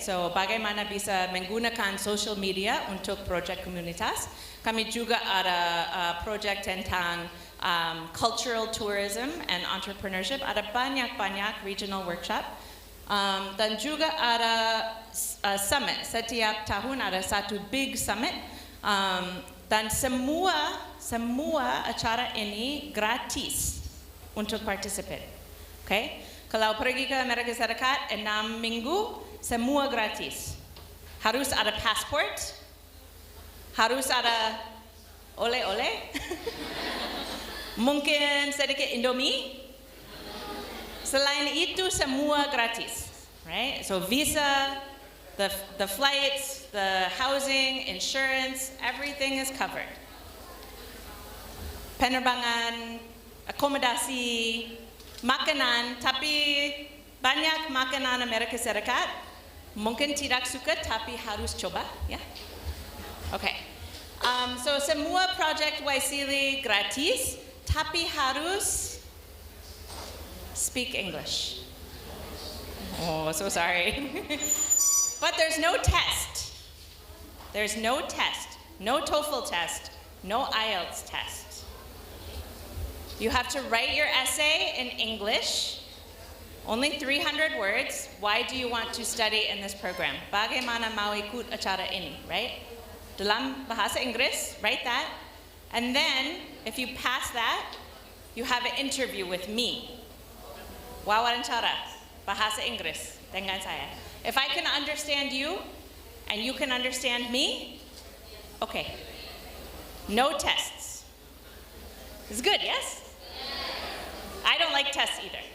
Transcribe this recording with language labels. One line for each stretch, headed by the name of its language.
Indonesian: So bagaimana bisa menggunakan social media untuk project komunitas. Kami juga ada project tentang
English: cultural tourism and entrepreneurship.
Indonesian: Ada banyak-banyak regional workshop. Dan juga ada summit. Setiap tahun ada satu
English: big summit.
Indonesian: Dan semua acara ini gratis untuk participate. Okay? Kalau pergi ke Amerika Serikat 6 minggu, semua gratis. Harus ada passport, harus ada oleh-oleh, mungkin sedikit Indomie. Selain itu semua gratis, right?
English: So visa, the flights, the housing, insurance, everything is covered.
Indonesian: Penerbangan, akomodasi, makanan, tapi banyak makanan Amerika Serikat mungkin tidak suka tapi harus coba, ya. Okay. So semua project Waisili gratis, tapi harus
English: speak English. Oh, so sorry. But there's no test. There's no test. No TOEFL test. No IELTS test. You have to write your essay in English, only 300 words. Why do you want to study in this program?
Indonesian: Bagaimana mau ikut acara ini, right? Dalam bahasa Inggris,
English: write that. And then, if you pass that, you have an interview with me.
Indonesian: Wawancara, bahasa Inggris dengan saya.
English: If I can understand you, and you can understand me, okay. No tests. It's good, yes? I don't like tests either.